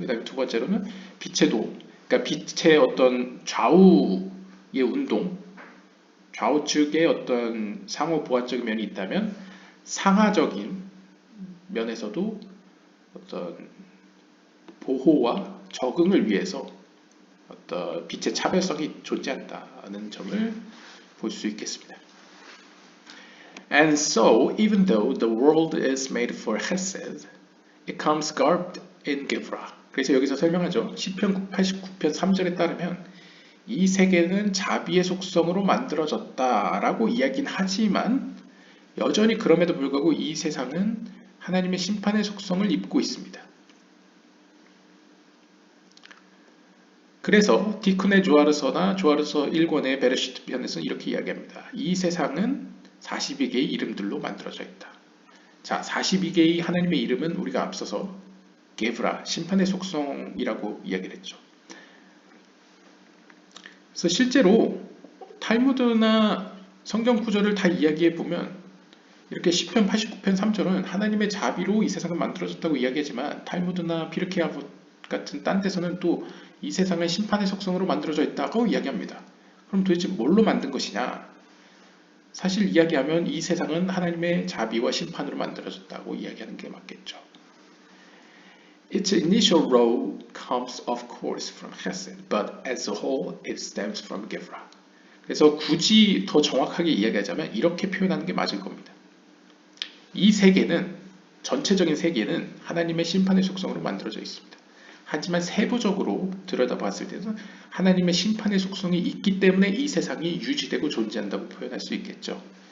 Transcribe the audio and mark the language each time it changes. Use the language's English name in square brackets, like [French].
[Korean] 그 다음에 두 번째로는 빛의 도, 그러니까 빛의 어떤 좌우의 운동, 좌우측에 어떤 상호 보완적인 면이 있다면 상하적인 면에서도 어떤 보호와 적응을 위해서 어떤 빛의 차별성이 존재한다는 점을 볼 수 있겠습니다. [English] And so, even though the world is made for Hesed, it comes garbed in Gevurah. [Korean] 그래서 여기서 설명하죠. 시편 89편 3절에 따르면 이 세계는 자비의 속성으로 만들어졌다라고 이야기는 하지만 여전히 그럼에도 불구하고 이 세상은 하나님의 심판의 속성을 입고 있습니다. 그래서 디쿤의 조아르서나 조아르서 1권의 베레시트 편에서는 이렇게 이야기합니다. 이 세상은 42개의 이름들로 만들어져 있다. 자, 42개의 하나님의 이름은 우리가 앞서서 게브라, 심판의 속성이라고 이야기를 했죠. 그래서 실제로 탈무드나 성경 구절을 다 이야기해 보면 이렇게 시편 89편 3절은 하나님의 자비로 이 세상을 만들어졌다고 이야기하지만 탈무드나 피르케아 같은 딴 데서는 또 이 세상은 심판의 속성으로 만들어져 있다고 이야기합니다. 그럼 도대체 뭘로 만든 것이냐? 사실 이야기하면 이 세상은 하나님의 자비와 심판으로 만들어졌다고 이야기하는 게 맞겠죠. [English] Its initial role comes of course from Hesed, but as a whole it stems from Gevurah. [Korean] 그래서 굳이 더 정확하게 이야기하자면 이렇게 표현하는 게 맞을 겁니다. 이 세계는, 전체적인 세계는 하나님의 심판의 속성으로 만들어져 있습니다. 하지만 세부적으로 들여다봤을 때는 하나님의 심판의 속성이 있기 때문에 이 세상이 유지되고 존재한다고 표현할 수 있겠죠.